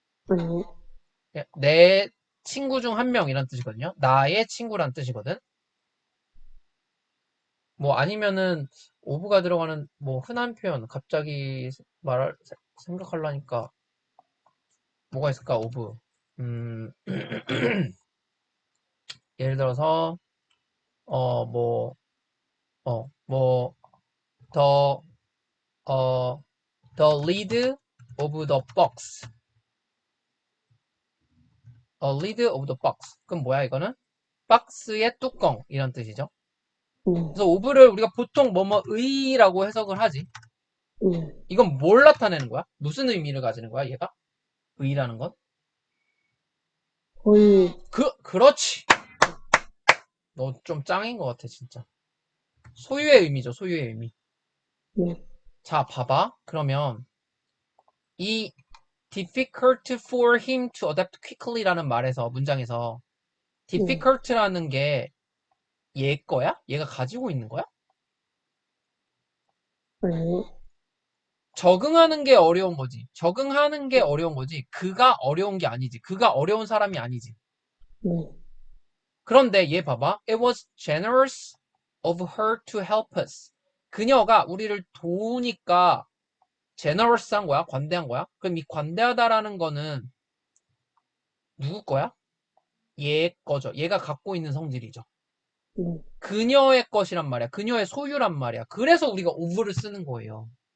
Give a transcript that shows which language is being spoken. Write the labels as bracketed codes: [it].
[ko] 아니, 내 친구 중 한 명이란 뜻이거든요. 나의 친구란 뜻이거든. 뭐 아니면은 of가 들어가는 뭐 흔한 표현 갑자기 말할 생각하려니까 뭐가 있을까? [en] of [ko] 음, 예를 들어서 뭐 뭐 [en] the 어 the lid of the box a lid of the box [ko] 그럼 뭐야 이거는? 박스의 뚜껑 이런 뜻이죠. 네, 그래서 of를 우리가 보통 뭐뭐의라고 해석을 하지. 네. 이건 뭘 나타내는 거야? 무슨 의미를 가지는 거야 얘가? 의라는 건? 거의, 그렇지. 너 좀 짱인 것 같아 진짜. 소유의 의미죠 소유의 의미. 네, 자 봐봐 그러면 이 [en] difficult for him to adapt quickly [ko] 라는 말에서 문장에서 네. difficult라는 게 얘 거야? 얘가 가지고 있는 거야? 아니, 적응하는 게 어려운 거지. 적응하는 게 어려운 거지. 그가 어려운 게 아니지. 그가 어려운 사람이 아니지. 네, 그런데 얘 봐봐. [en] It was generous of her to help us. [ko] 그녀가 우리를 도우니까 generous한 거야? 관대한 거야? 그럼 이 관대하다라는 거는 누구 거야? 얘 거죠. 얘가 갖고 있는 성질이죠. 네, 그녀의 것이란 말이야. 그녀의 소유란 말이야. 그래서 우리가 of를 쓰는 거예요.